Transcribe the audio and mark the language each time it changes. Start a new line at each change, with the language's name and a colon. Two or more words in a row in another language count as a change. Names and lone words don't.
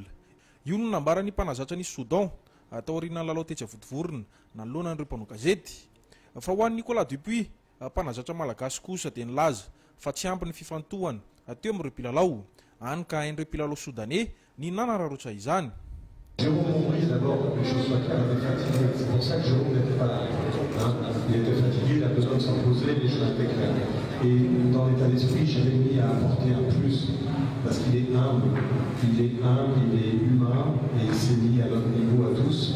Malagasy: Io no nambarany mpanazatra ny Soudan atao aoriana lalao tetsy votovorona nanoloanan'ireo mpanao gazety. Fa ho an'ny Nicolas Dupuis, mpanazatra malagasy kosa dia nilaza fa tsy ampy ny fifantohana ateo amin'ireo mpilalao, hany ka hain'ireo mpilalao soudanais ny nanararotra izany.
French: Jérôme Montbris, d'abord, que les choses soient claires, était fatigué. C'est pour ça que Jérôme n'était pas là. Il était fatigué, il a besoin de s'en poser, les choses étaient claires. Et dans l'état d'esprit, Jérémy a apporté un plus, parce qu'il est humble. Il est humble, il est humain, et il s'est mis à notre niveau à tous.